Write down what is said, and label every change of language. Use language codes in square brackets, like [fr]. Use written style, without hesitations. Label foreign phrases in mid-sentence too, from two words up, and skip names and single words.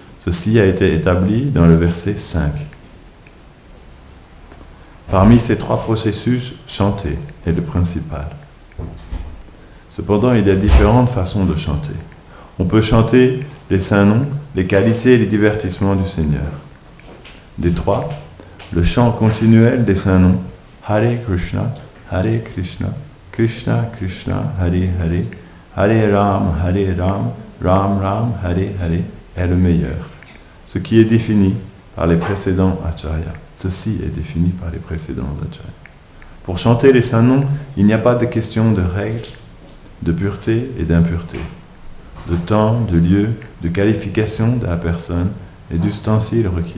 [fr] Ceci a été établi dans le verset 5. Parmi ces 3 processus, chanter est le principal. Cependant, il y a différentes façons de chanter. On peut chanter les saints noms, les qualités et les divertissements du Seigneur. Des 3, le chant continuel des saints noms, [sa] Hare Krishna, Krishna Krishna, Hare Hare, Hare Ram, Ram Ram, Hare Hare, [fr] est le meilleur. Ce qui est défini par les précédents Acharya. Ceci est défini par les précédents Acharya. Pour chanter les saints noms, il n'y a pas de question de règles, de pureté et d'impureté, de temps, de lieu, de qualification de la personne et d'ustensiles requis.